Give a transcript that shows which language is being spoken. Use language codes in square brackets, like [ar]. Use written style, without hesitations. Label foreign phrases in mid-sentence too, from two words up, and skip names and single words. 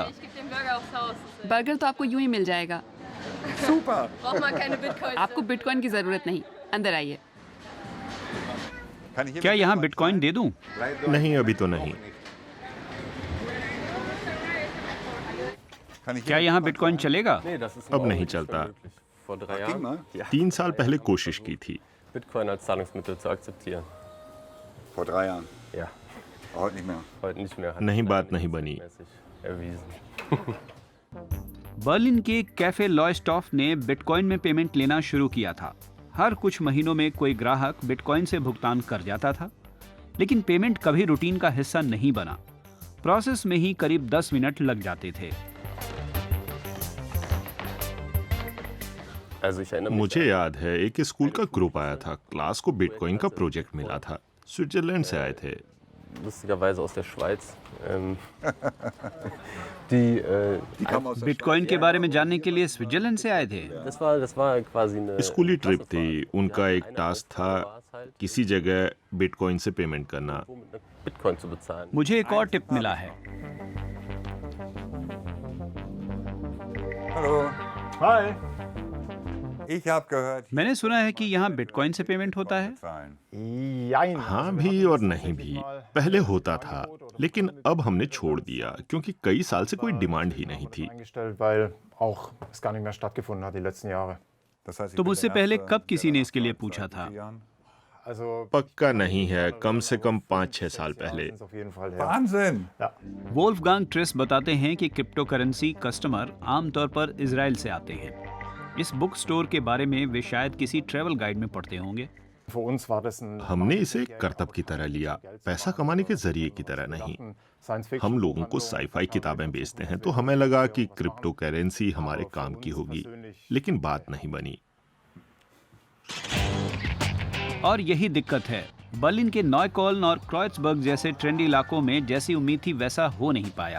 [hi] बर्गर तो आपको यूं ही मिल जाएगा। आपको बिटकॉइन की जरूरत नहीं, अंदर आइए। क्या यहाँ बिटकॉइन दे दूं? नहीं, अभी तो नहीं। क्या यहाँ बिटकॉइन चलेगा? अब नहीं चलता। 3 साल पहले कोशिश की थी। [de] Bitcoin als Zahlungsmittel zu akzeptieren. Vor 3 Jahren. Ja, Heute nicht mehr. heute nicht mehr. Hat [hi] नहीं, [de] sich [hi] बात नहीं बनी। [de] mäßig erwiesen. [hi] बर्लिन के कैफे लॉयस्टॉफ ने बिटकॉइन में पेमेंट लेना शुरू किया था। हर कुछ महीनों में कोई ग्राहक बिटकॉइन से भुगतान कर जाता था, लेकिन पेमेंट कभी रूटीन का हिस्सा नहीं बना। प्रोसेस में ही करीब 10 मिनट लग जाते थे। [de] Also ich erinnere mich [hi] मुझे याद है, एक स्कूल का ग्रुप आया था। क्लास को बिटकॉइन का प्रोजेक्ट मिला था। स्विट्जरलैंड से आए थे। [de] lustigerweise aus der Schweiz. Die [hi] बिटकॉइन के बारे में जानने के लिए स्विट्जरलैंड से आए थे। [de] das war quasi eine [hi] स्कूली ट्रिप थी। उनका एक टास्क था किसी जगह बिटकॉइन से पेमेंट करना। [de] mit Bitcoin zu bezahlen. [hi] मुझे एक और टिप मिला है। [de] Hallo. Hi. Ich habe gehört, [hi] मैंने सुना है कि यहाँ बिटकॉइन से पेमेंट होता है। [de] zahlen. Jein. [hi] हाँ भी और नहीं भी। पहले होता था, लेकिन अब हमने छोड़ दिया क्योंकि कई साल से कोई डिमांड ही नहीं थी। [de] Eingestellt, weil auch es gar nicht mehr stattgefunden hat die letzten Jahre. Das heißt, ich [hi] तो [de] bin [hi] मुझसे [de] der [hi] पहले [de] Erste [hi] कब किसी ने [de] seit [hi] इसके लिए पूछा [de] seit [hi] था? [de] 4 Jahren. Also [hi] पक्का नहीं है, कम से कम 5-6 साल पहले। [de] sind's auf jeden Fall her. Wahnsinn! Ja. [hi] वोल्फगांग ट्रेस बताते हैं कि [en] crypto currency customer [hi] आमतौर पर इजराइल से आते हैं। इस बुक स्टोर के बारे में वे शायद किसी ट्रैवल गाइड में पढ़ते होंगे। [de] Für uns war das ein [hi] हमने इसे एक करतब की तरह लिया, पैसा कमाने के जरिए की तरह नहीं। [de] Science Fiction. [hi] हम लोगों को साईफाई किताबें बेचते हैं, तो हमें लगा कि [en] crypto currency [hi] हमारे काम की होगी, लेकिन बात नहीं बनी। और यही दिक्कत है, बर्लिन के नॉयकोल्न और क्रोइट्सबर्ग जैसे ट्रेंडी इलाकों में जैसी उम्मीद थी वैसा हो नहीं पाया।